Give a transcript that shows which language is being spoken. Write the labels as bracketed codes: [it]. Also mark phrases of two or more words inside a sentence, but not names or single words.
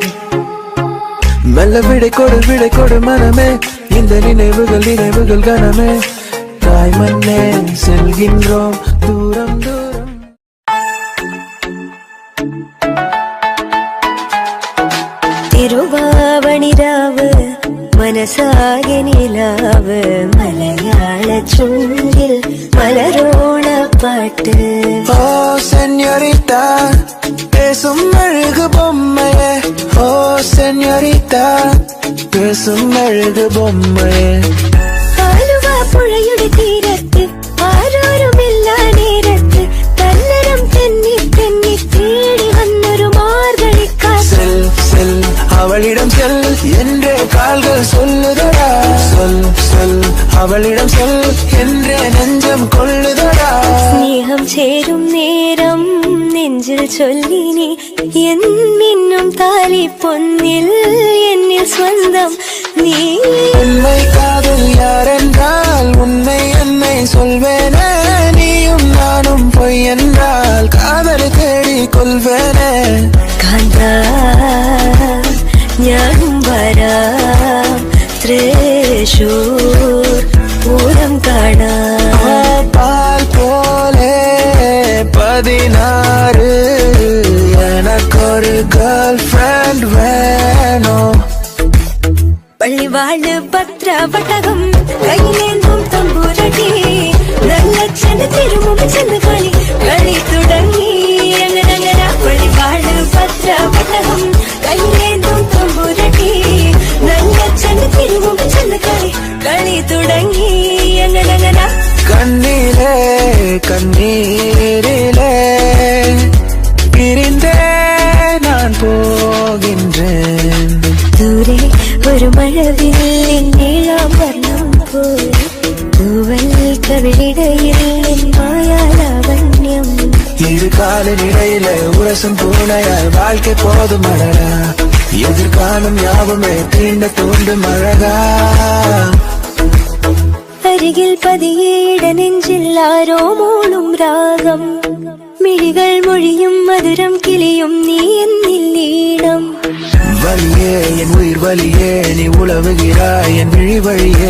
[ta] மெல்ல விடை கொடு மனமே இந்த நினைவுகள் கனமே. தாய் மண்ணே செல்கின்றோம் தூரம் தூரம். [ml] തിരുവാവണിരാവ് മനസാകെ നിലാവ് മലയാള ചുണ്ടിൽ മലരോണ പാട്ട്. [ta] ஓ சென்யோரிட்டா பேசும் அழகு பொம்மையே. ஓ சென்யோரிட்டா பேசும் அழகு பொம்மையே. [ml] ആലുവ പുഴയുടെ തീരത്ത് ആരോരുമില്ല നേരത്ത് തന്നരം തെന്നി തെന്നി തേടി വന്നൊരു മാർഗഴിക്കാറ്റ്. [ta] செல் செல் அவளிடம் செல் என்றே கால்கள் சொல்லுதடா. சொல் அவளிடம் சொல் என்றே நெஞ்சம் கொள்ளுதடா. [ml] സ്നേഹം ചേരും നേരം നെഞ്ചിൽ ചൊല്ലിനി എന്നിന്നും താലി പൊന്നിൽ എന്നിൽ സ്വന്തം നീ. [ta] உண்மை காதல் யாரென்றால் உன்னை என்னை சொல்வேனே. நீயும் நானும் பொய் என்றால் காதலை தேடி கொள்வேனே. [ml] കാന്താ ഞാനും വരാം തൃശൂർ പൂരം കാണാം. [ta] பால் போலே 16 எனக்கொரு [en] girl friend [ta] வேணும். [ml] പള്ളിവാള് ഭദ്രവട്ടകം കയ്യിലേന്തും തമ്പൂരടി നല്ല ചെന്ന് തിരുമുമ്പ് ചെന്ന് കളി തുടങ്ങി. അങ്ങനെ പള്ളിവാള് ഭദ്രവട്ടകം കയ്യിലേന്തും തമ്പൂരടി നല്ല ചെന്ന് തിരുമുമ്പ് ചെന്ന് കളി തുടങ്ങി. അങ്ങനെ [ta] கண்ணிலே கண்ணீரிலே பிரிந்தே நான் போகின்றேன். [ml] ദൂരെ ഒരു മഴവില്ലിൻ നീളം വർണ്ണം പോയി തൂവൽ കവിളിടയിൽ മായാലാവണ്യം. [ta] இரு காலின் இடையில உரசும் பூனையால் வாழ்க்கை போதும் அழகா. எதிர்காலம் யாவுமே தீண்ட தூண்டும் அழகா. [ml] അരികിൽ പതിയേട നെഞ്ചിൽ ആരോ മൂളും രാഗം. മിഴികൾ മൊഴിയും മധുരം കിളിയും നീ എന്നില്ലീണം. [ta] வலியே என் உயிர் வலியே நீ உழவுகிறாய் என் விழி வழியே.